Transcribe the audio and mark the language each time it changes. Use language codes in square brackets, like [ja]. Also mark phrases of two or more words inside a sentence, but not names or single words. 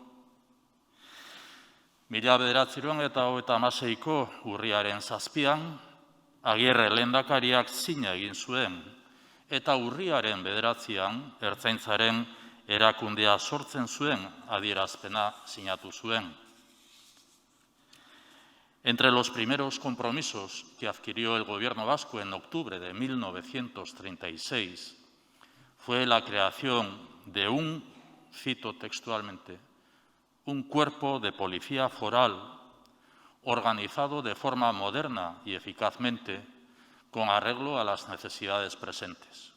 [eu] 1936ko urriaren 7. Agirre lehendakariak zina egin zuen, eta urriaren 9. ertzaintzaren erakundea sortzen zuen adierazpena sinatu zuen. [es] Entre los primeros compromisos que adquirió el Gobierno vasco en octubre de 1936 fue la creación de cito textualmente, un cuerpo de policía foral organizado de forma moderna y eficazmente con arreglo a las necesidades presentes.